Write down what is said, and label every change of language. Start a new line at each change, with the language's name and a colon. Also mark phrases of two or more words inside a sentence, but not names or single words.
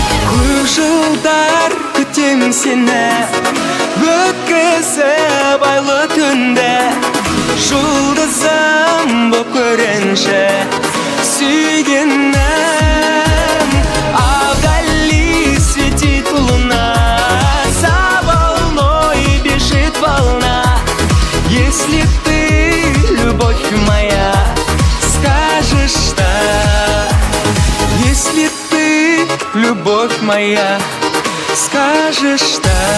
Kazakh: Көп жылдар күтем сені, өткізіп айлы түнді. Жұлдызым боп көрінші сүйгенім.
Russian: А вдали светит луна, за волной бежит волна. Если ты, любовь моя, скажешь «да». Если ты, любовь моя, скажешь «да».